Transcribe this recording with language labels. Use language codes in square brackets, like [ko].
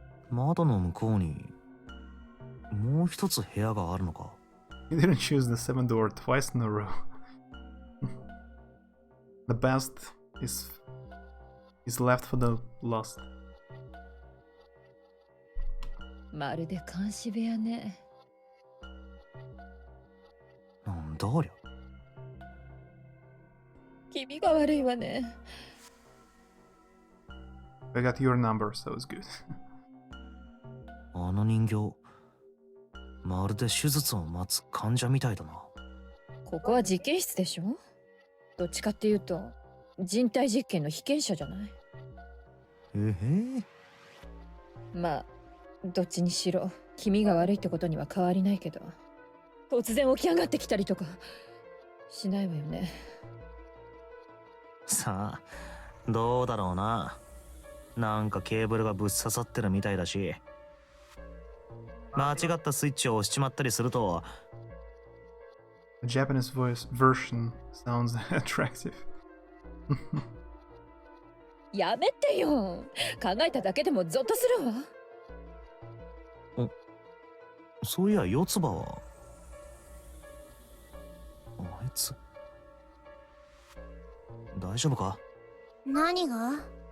[ja] 窓の向こうにもう一つ部屋があるのか。 [en] You didn't choose the 7th door twice in a row. The best is left for the last. [ja] まるで監視部屋ね。なんだありゃ。君が悪いわね。 [en] I got your number, so it's good. [ja] あの人形、まるで手術を待つ患者みたいだな。ここは実験室でしょ。どっちかっていうと人体実験の被験者じゃない。まあどっちにしろ君が悪いってことには変わりないけど、突然起き上がってきたりとかしないわよね。さあ、どうだろうな。なんかケーブルがぶっ刺さってるみたいだし、間違ったスイッチを押しちまったりすると。 [en] The Japanese voice version sounds attractive. [ja] やめてよ。考えただけでもゾッとするわ。そういや、四つ葉はあいつ大丈夫か？何が？